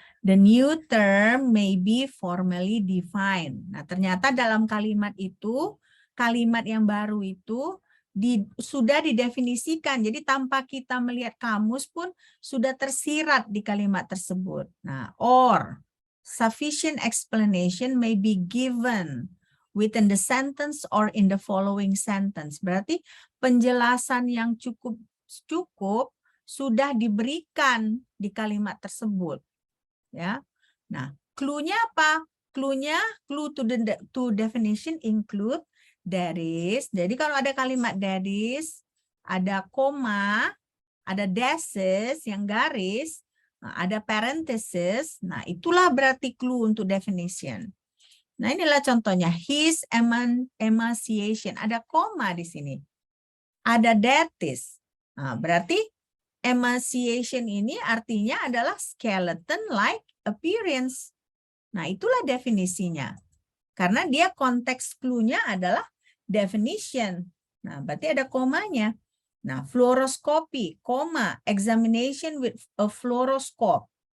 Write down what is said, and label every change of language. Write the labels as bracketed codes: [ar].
[en] The new term may be formally defined. [id] Nah, ternyata dalam kalimat itu, kalimat yang baru itu sudah didefinisikan. Jadi tanpa kita melihat kamus pun sudah tersirat di kalimat tersebut. [en] Nah, or sufficient explanation may be given within the sentence or in the following sentence. [id] Berarti penjelasan yang cukup sudah diberikan di kalimat tersebut. Ya. Nah, clue-nya apa? [en] Clue to definition include there is. [id] Jadi kalau ada kalimat [en] there is, [id] ada koma, ada dashes yang garis, ada parenthesis. Nah, itulah berarti clue untuk definition. Nah, inilah contohnya [en] his emaciation. [id] Ada koma di sini. Ada [en] that is. [id] Nah, berarti emaciation ini artinya adalah [en] skeleton-like appearance. [id] Nah, itulah definisinya. Karena dia konteks clue-nya adalah definition. Nah, berarti ada komanya. [en] Nah, fluoroscopy, [id] koma, [en] examination with a fluoroscope.